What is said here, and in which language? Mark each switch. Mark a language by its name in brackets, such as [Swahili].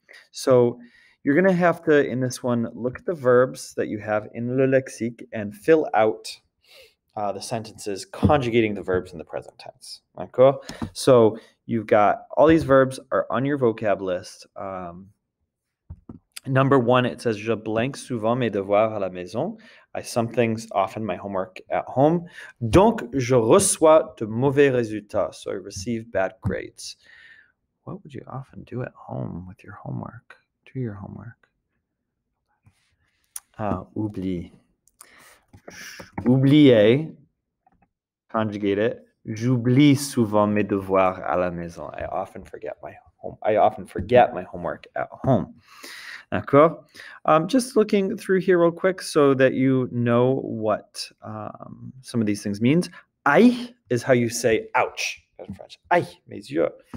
[English] So you're going to have to, in this one, look at the verbs that you have in le lexique and fill out the sentences conjugating the verbs in the present tense. [French] D'accord? [English] So you've got all these verbs are on your vocab list. Number 1, it says [French] je blanque souvent mes devoirs à la maison. [English] I sum things often my homework at home. [French] Donc je reçois de mauvais résultats. [English] So I receive bad grades. What would you often do at home with your homework? Do your homework. [French] Oublie. Oublier. [English] Conjugate it. [French] J'oublie souvent mes devoirs à la maison. [English] I often forget my homework at home. [French] D'accord? [English] Just looking through here real quick so that you know what some of these things means. Aïe is how you say ouch in French. [French] Aïe, mes yeux.